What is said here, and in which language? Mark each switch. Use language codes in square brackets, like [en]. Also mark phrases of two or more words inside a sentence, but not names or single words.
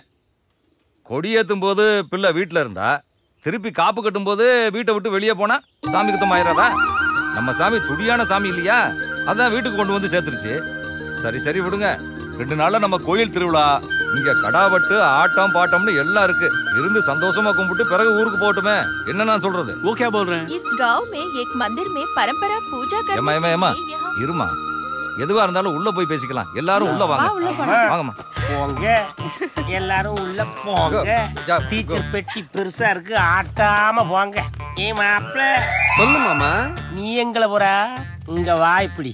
[ta] கொடியேத்தும் போது பிள்ளை வீட்டுல இருந்தா, திருப்பி காப்பு கட்டும் போது வீட்டை விட்டு வெளியே போனா சாமி குத்தம் ஆயிராதா? நம்ம சாமி துடியான சாமி இல்லையா? அதான் வீட்டுக்கு கொண்டு வந்து சேர்த்துருச்சு. சரி சரி விடுங்க. 2 நாள்ல நம்ம கோயில் திருவிழா, இங்க கடாவட்டு ஆட்டம் பாட்டம்னு எல்லாம் இருக்கு. இருந்து சந்தோஷமா கும்பிட்டு பிறகு ஊருக்கு போட்டுமே. என்ன நான் சொல்றது? [hi] वो क्या बोल रहे हैं? इस गांव में एक मंदिर में परंपरा पूजा [ta] ஏமா ஏமா ஏமா இருமா, எதுவா இருந்தாலும் உள்ள போய் பேசிக்கலாம். எல்லாரும் உள்ள வாங்க. வாங்கம்மா. போங்க எல்லாரும் உள்ள போங்க. டீச்சர் பெட்டி பெருசா இருக்கு, ஆட்டாம போங்க. ஏ மாப்ள சொல்லு மாமா. நீ எங்கள போறா? இங்க வா இப்படி.